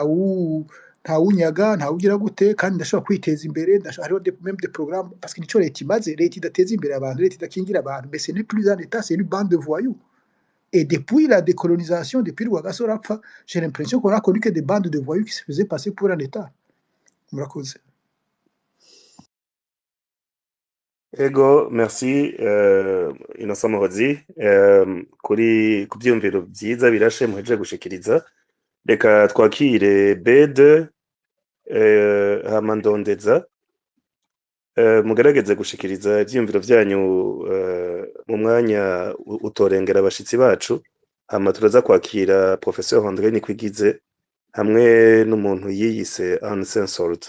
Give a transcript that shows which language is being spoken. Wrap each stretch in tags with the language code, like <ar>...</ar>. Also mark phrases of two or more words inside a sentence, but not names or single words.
<rn>nta wunyaga nta ugira gute kandi ndashobora kwiteza imbere hariho</rn> <fr>même des programmes parce que</fr> <rn>nico leta imaze leta idateza imbere abantu leta idakingira abantu</rn> <fr>mais ce n'est plus un état c'est une bande de voyous et depuis la décolonisation depuis Rwagasore apfa j'ai l'impression qu'on a connu que des bandes de voyous qui se faisaient passer pour un état murakoze</fr> <rn>Ego, merci Innocent Muhozi kuri kubyumviro byiza birashe muheje gushikiriza reka twakire Bede Hamandondeza mugerageze gushikiriza ibyumviro byanyu mu mwanya utorengera abashitsi bacu hama turaza kwakira Professeur André Nikwigize hamwe n'umuntu yiyise Uncensored.</rn>